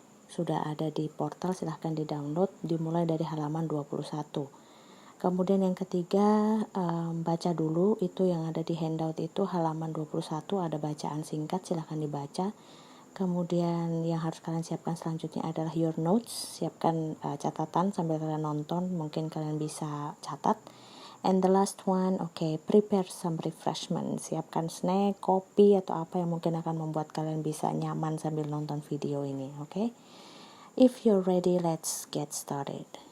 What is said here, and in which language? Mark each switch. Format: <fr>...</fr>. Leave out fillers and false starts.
<id>Sudah ada di portal, silahkan di-download, dimulai dari halaman 21. Kemudian yang ketiga, baca dulu itu yang ada di handout itu, halaman 21 ada bacaan singkat, silahkan dibaca. Kemudian yang harus kalian siapkan selanjutnya adalah</id> <en>your notes.</en> <id>Siapkan catatan sambil kalian nonton, mungkin kalian bisa catat.</id> <en>And the last one, prepare some refreshment.</en> <id>Siapkan snack, kopi, atau apa yang mungkin akan membuat kalian bisa nyaman sambil nonton video ini, oke?</id> <en>If you're ready, let's get started.</en>